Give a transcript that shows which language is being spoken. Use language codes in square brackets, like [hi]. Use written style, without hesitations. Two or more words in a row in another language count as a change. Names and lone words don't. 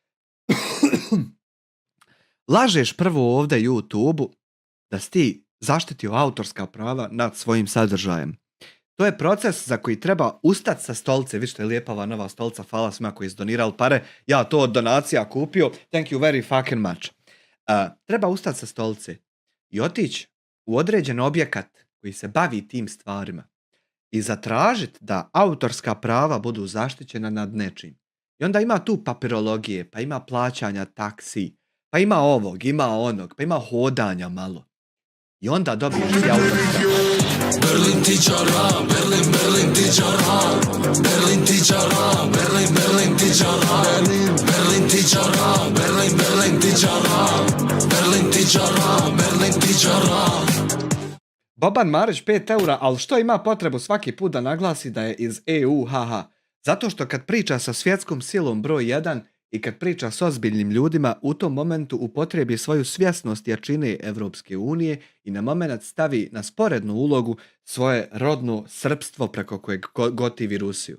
[sr] Lažeš prvo ovdje YouTube-u da si ti zaštitio autorska prava nad svojim sadržajem. To je proces za koji treba ustati sa stolice. Vi što je lijepava nova stolica, hvala svima koji su donirali pare. Ja to od donacija kupio. [en] Thank you very fucking much. [sr] Treba ustati sa stolice i otići u određen objekat koji se bavi tim stvarima i zatražiti da autorska prava budu zaštićena nad nečim. I onda ima tu papirologije, pa ima plaćanja taksi, pa ima ovog, ima onog, pa ima hodanja malo. I onda dobiješ ti autorska prava. Berlin ticara, Berlin, Berlin ticara, Berlin ticara, Berlin, Berlin ticara, Berlin ticara, Berlin, Berlin ticara, Berlin ticara, Berlin ticara. Boban Marić 5 eura, ali što ima potrebu svaki put da naglasi da je iz EU, haha? Zato što kad priča sa svjetskom silom broj 1 i kad priča s ozbiljnim ljudima, u tom momentu upotrebi svoju svjesnost jačine Evropske unije i na moment stavi na sporednu ulogu svoje rodno srpstvo preko kojeg gotivi Rusiju.